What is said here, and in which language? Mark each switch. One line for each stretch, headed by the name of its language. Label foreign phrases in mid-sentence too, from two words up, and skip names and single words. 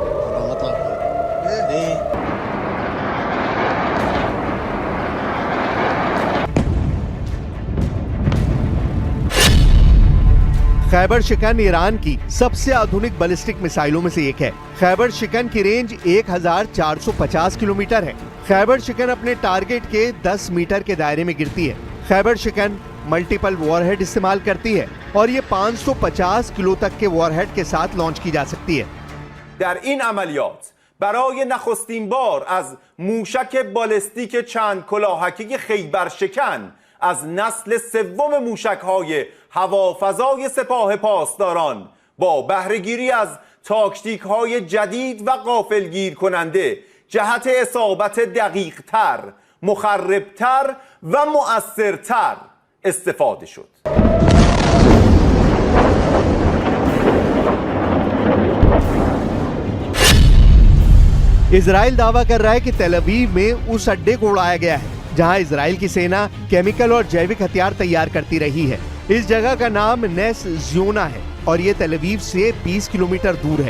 Hindi: खैबर शिकन ईरान की सबसे आधुनिक बैलिस्टिक मिसाइलों में से एक है। खैबर शिकन की रेंज 1450 किलोमीटर है। खैबर शिकन अपने टारगेट के 10 मीटर के दायरे में गिरती है। खैबर शिकन
English: multiple warhead
Hindi: इस्तेमाल करती है और ये 550 किलो तक के वॉरहेड के साथ लॉन्च की जा सकती है।
Persian: در این عملیات برای نخستین بار از موشک بالستیک چند کلاهکی خیبرشکن از نسل سوم موشک‌های هوافضای سپاه پاسداران با بهره‌گیری از تاکتیک‌های جدید و غافلگیر کننده جهت اصابت دقیق‌تر، مخرب‌تر و مؤثرتر استفاده شد.
Hindi: इजराइल दावा कर रहा है कि तेल अवीव में उस अड्डे को उड़ाया गया है जहां इजराइल की सेना केमिकल और जैविक हथियार तैयार करती रही है। इस जगह का नाम नेस ज़ियोना है और ये तेल अवीव से 20 किलोमीटर दूर है।